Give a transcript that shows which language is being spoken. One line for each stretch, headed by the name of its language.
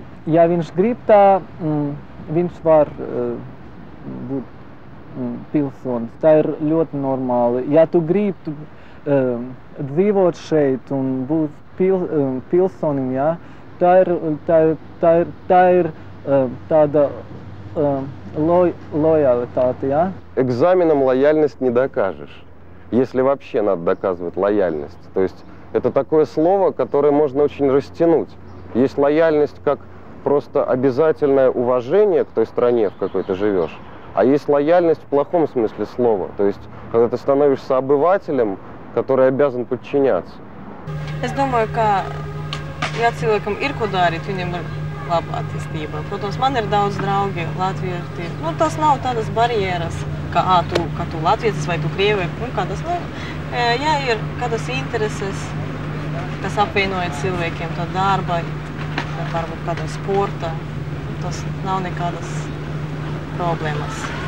Latvian: Ja viņš grib tā, viņš var būt pilsonis. Tā ir ļoti normāli. Ja tu gribi dzīvot šeit un būt pilsonim, ja, tā ir tāda лоялитет, ja?
Russian: Экзаменом лояльность не докажешь, если вообще надо доказывать лояльность. То есть это такое слово, которое можно очень растянуть. Есть лояльность как просто обязательное уважение к той стране, в какой ты живешь, а есть лояльность в плохом смысле слова. То есть когда ты становишься обывателем, который обязан подчиняться.
Latvian: Es domāju, ka, ja cilvēkam ir ko darīt, viņam ir laba attīstība. Protams, man ir daudz draugi latvieši. Nu, tas nav tādas barjeras, ka tu latvietis vai tu krievi, nu, kādas, nu, ja ir kādas intereses, kas apvienoja cilvēkiem, tā darba, varbūt kāda sporta, tas nav nekādas problēmas.